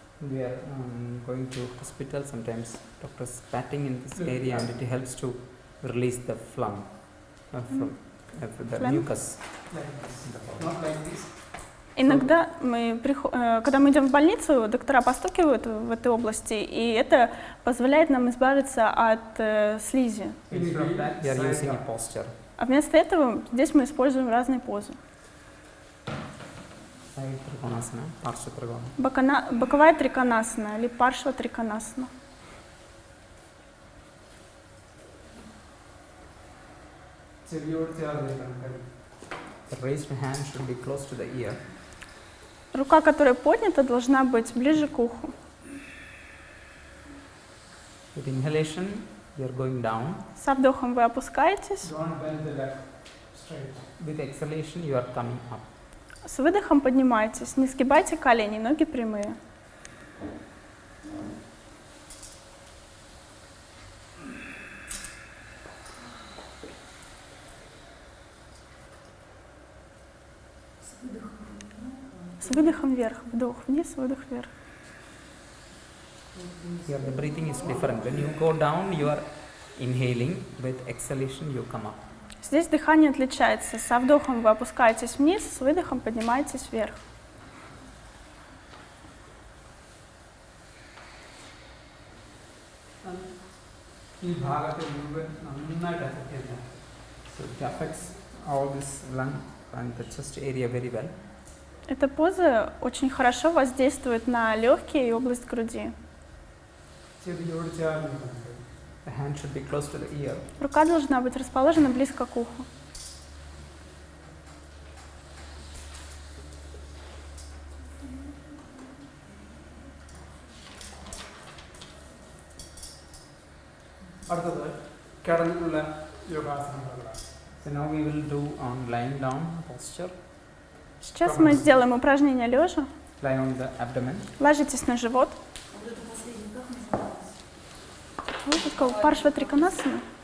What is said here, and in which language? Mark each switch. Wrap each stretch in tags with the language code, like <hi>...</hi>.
<en>We are going to hospital sometimes. Doctors patting in this area and it helps to release the phlegm, the Phlegm? mucus. not like this.</en> <ru>Иногда когда мы идем в больницу, доктора постукивают в этой области, и это позволяет нам избавиться от слизи.</ru> <en>Instead of that, we are using a posture.</en> <ru>А вместо этого здесь мы используем разные позы.</ru> <en>Side trikonasana, parshva trikonasana.</en> <ru>Боковая триконасана или паршва триконасана.</ru> <ml>ചെവിയോട് ചേർന്നിരിക്കണം കൈ.</ml> <en>The raised hand should be close to the ear.</en> <ru>Рука, которая поднята, должна быть ближе к уху.</ru> <en>With inhalation, we are going down.</en> <ru>Со вдохом вы опускаетесь,</ru> <en>Don't bend the leg straight. With exhalation, you are coming up.</en> <ru>с выдохом поднимаетесь. Не сгибайте колени, ноги прямые. С выдохом вверх, вдох вниз, выдох вверх.</ru> <en>Here the breathing is different. When you go down, you are inhaling. With exhalation, you come up.</en> <ru>Здесь дыхание отличается. Со вдохом вы опускаетесь вниз, с выдохом поднимаетесь вверх.</ru> <ml>ഈ ഭാഗത്തെ മുഴുവൻ നന്നായിട്ട് effect ചെയ്യുന്നത്.</ml> <en>So it affects all this lung and the chest area very well.</en> <ru>Эта поза очень хорошо воздействует на легкие и область груди.</ru> <ml>ചെവിയോട് ചേർന്നിരിക്കണം.</ml> <en>The hand should be close to the ear.</en> <ru>Рука должна быть расположена близко к уху.</ru> <ml>അടുത്തത് കിടന്നുള്ള യോഗാസനങ്ങളാണ്.</ml> <en>So now we will do on lying down posture.</en> <ru>Сейчас мы сделаем упражнение лежа.</ru> <en>Lie on the abdomen.</en> <ru>Ложитесь на живот. Вот это последнее, как называлось? Вот такого паршва триконасана.</ru>